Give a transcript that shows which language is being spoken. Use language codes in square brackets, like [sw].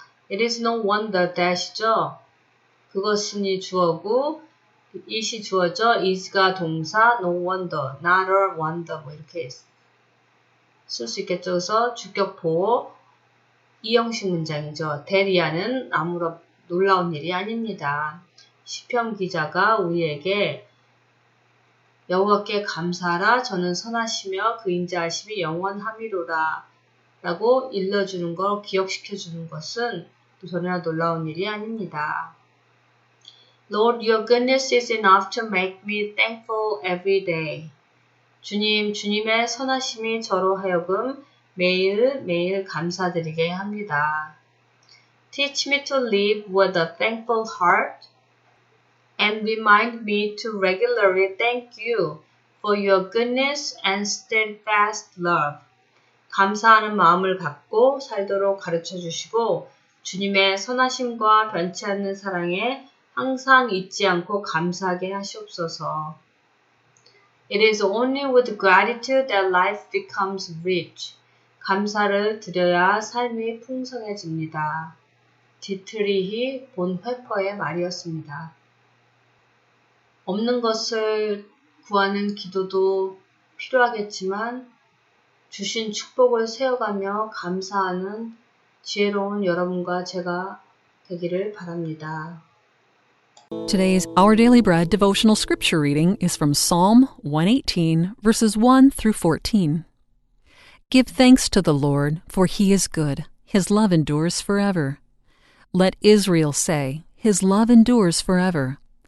[en] It is no wonder that [ko] 이죠. 그것은이 주어고 it이 주어져 is가 동사 no wonder, not a wonder 뭐 이렇게 쓸 수 있겠죠. 그래서 주격보호 이 형식 문장이죠. 대리하는 아무런 놀라운 일이 아닙니다. 시편 기자가 우리에게 여호와께 감사하라 저는 선하시며 그 인자하심이 영원함이로라 라고 일러주는 걸 기억시켜주는 것은 또 전혀 놀라운 일이 아닙니다. [en] Lord, your goodness is enough to make me thankful every day. [ko] 주님, 주님의 선하심이 저로 하여금 매일매일 감사드리게 합니다. [en] Teach me to live with a thankful heart and remind me to regularly thank you for your goodness and steadfast love. [ko] 감사하는 마음을 갖고 살도록 가르쳐 주시고 주님의 선하심과 변치 않는 사랑에 항상 잊지 않고 감사하게 하시옵소서. [en] It is only with gratitude that life becomes rich. [ko] 감사를 드려야 삶이 풍성해집니다. 디트리히 본회퍼의 말이었습니다. 없는 것을 구하는 기도도 필요하겠지만 주신 축복을 세워가며 감사하는 지혜로운 여러분과 제가 되기를 바랍니다. [en] Today's Our Daily Bread devotional scripture reading is from Psalm 118, verses 1 through 14. Give thanks to the Lord, for he is good. His love endures forever. Let Israel say, his love endures forever.